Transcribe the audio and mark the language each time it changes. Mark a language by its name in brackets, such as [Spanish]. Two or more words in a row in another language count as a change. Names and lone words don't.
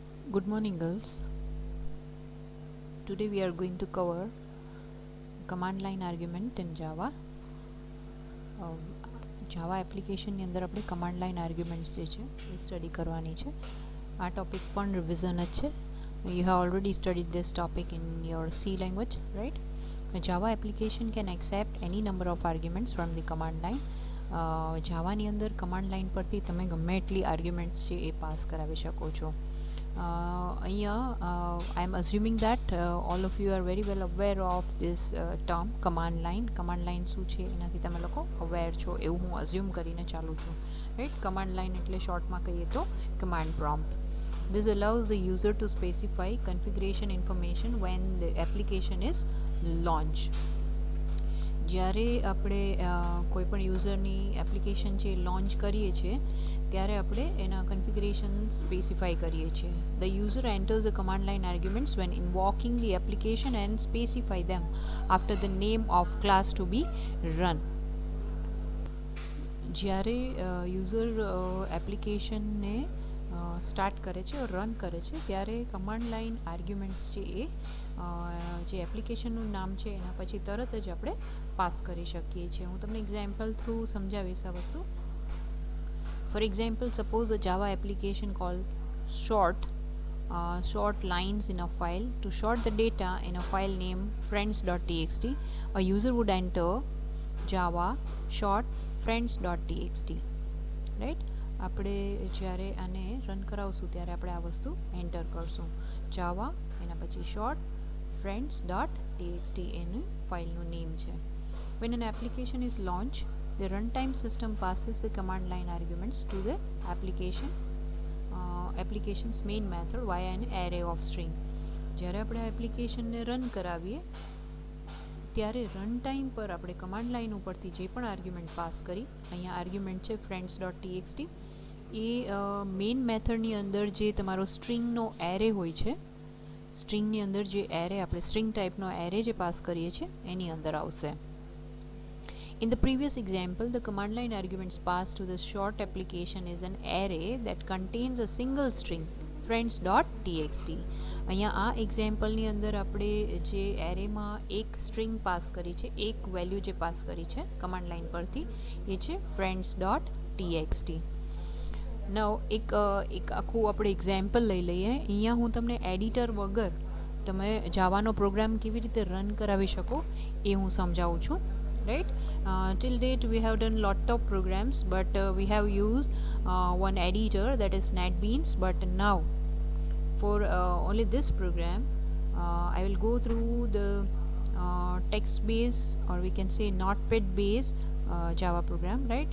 [English] Good morning, girls. Today we are going to cover command line argument in Java. [Gujarati] જાવા એપ્લિકેશનની અંદર આપણે [English] command line arguments [Gujarati] જે છે એ સ્ટડી કરવાની છે. આ ટોપિક પણ રિવિઝન જ છે. [English] you have already studied this topic in your C language, right? Java application can accept any number of arguments from the command line. [Gujarati] જાવાની અંદર [English] command line [Gujarati] પરથી તમે ગમે એટલી આર્ગ્યુમેન્ટ્સ છે એ પાસ કરાવી શકો છો. [English] અહીંયા I am assuming that all of you are very well aware of this term command line. command line [Gujarati] શું છે એનાથી તમે લોકો aware છો એવું હું assume કરીને ચાલું છું, right? [English] command line [Gujarati] એટલે શોર્ટમાં કહીએ તો [English] command prompt. This allows the user to specify configuration information when the application is launched. [Gujarati] જ્યારે આપણે કોઈ પણ યુઝરની એપ્લિકેશન છે લોન્ચ કરીએ છીએ ત્યારે આપણે એના કન્ફિગરેશન સ્પેસિફાઈ કરીએ છીએ. [English] The user enters the command line arguments when invoking the application and specify them after the name of class to be run. [Gujarati] જ્યારે યુઝર એપ્લિકેશનને સ્ટાર્ટ કરે છે રન કરે છે ત્યારે [English] command line arguments [Gujarati] છે એ જે એપ્લિકેશનનું નામ છે એના પછી તરત જ આપણે પાસ કરી શકીએ છીએ. હું તમને [English] example through [Gujarati] સમજાવીશ આ વસ્તુ. [English] for example, suppose a Java application call short lines in a file. To sort the data in a file named friends.txt, a user would enter java short friends.txt, right? [Gujarati] આપણે જ્યારે આને રન કરાવશું ત્યારે આપણે આ વસ્તુ એન્ટર કરશું. જાવા એના પછી શોર્ટ friends.txt એનું ફાઇલનું નેમ છે. [English] When an application is launched, the runtime system passes the command line arguments to the application's main method via an array of string. [Gujarati] જ્યારે આપણે એપ્લિકેશનને રન કરાવીએ ત્યારે [English] run time [Gujarati] પર આપણે [English] command line [Gujarati] ઉપરથી જે પણ આર્ગ્યુમેન્ટ પાસ કરી, અહીંયા આર્ગ્યુમેન્ટ છે friends.txt, એ મેઇન મેથડની અંદર જે તમારો સ્ટ્રિંગનો એરે હોય છે, સ્ટ્રિંગની અંદર જે એરે આપણે સ્ટ્રિંગ ટાઈપનો એરે જે પાસ કરીએ છીએ એની અંદર આવશે. [English] In the previous example, the command line arguments passed to the short application is an array that contains a single string friends.txt. [Gujarati] અહીંયા આ એક્ઝામ્પલની અંદર આપણે જે એરેમાં એક સ્ટ્રિંગ પાસ કરી છે, એક વેલ્યુ જે પાસ કરી છે [English] command line [Gujarati] પરથી, એ છે friends.txt. નવ એક આખું આપણે એક્ઝામ્પલ લઈ લઈએ. અહીંયા હું તમને એડિટર વગર તમે જાવાનો પ્રોગ્રામ કેવી રીતે રન કરાવી શકો એ હું સમજાવું છું, right? [English] Till date we have done lot of programs, but we have used one editor, that is NetBeans. But now for only this program I will go through the text based, or we can say notepad based Java program, right?